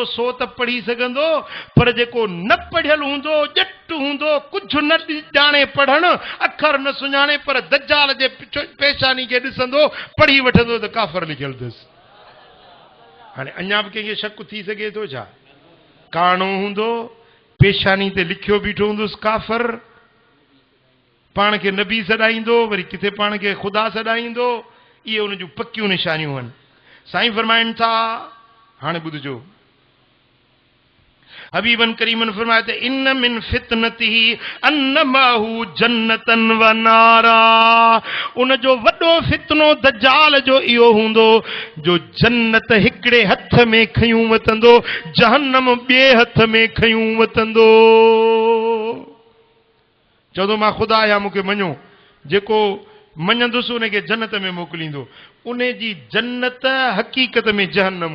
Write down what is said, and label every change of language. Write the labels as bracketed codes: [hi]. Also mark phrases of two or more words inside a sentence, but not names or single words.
[sd] सो त पढ़ी सघंदो पर जेको न पढ़ियल हूंदो ॼट हूंदो कुझु न ॼाणे पढ़णु अखर न सुञाणे पर दज्जाल जे पेशानी खे ॾिसंदो पढ़ी वठंदो त काफ़र लिखियल अथसि हाणे अञा बि कंहिंखे शक थी सघे थो छा काणो हूंदो पेशानी ते लिखियो बीठो हूंदुसि काफ़र पाण खे नबी सॾाईंदो वरी किथे पाण खे ख़ुदा सॾाईंदो इहे उन जूं पकियूं निशानियूं आहिनि साईं फरमाइनि था हाणे ॿुधजो हबीबन करीमन फरमाए त [ar] إن من فتنته أن معه جنة و نارا [sd] उन जो वॾो फितनो दज्जाल जो इहो हूंदो जो जन्नत हिकिड़े हथ में खयूं वतंदो जहन्नम ॿिए हथ में खयूं वतंदो चवंदो मां ख़ुदा आहियां मूंखे मञो जेको मञंदुसि उनखे जन्नत में मोकिलींदो उन जी जन्नत हक़ीक़त में जहन्नम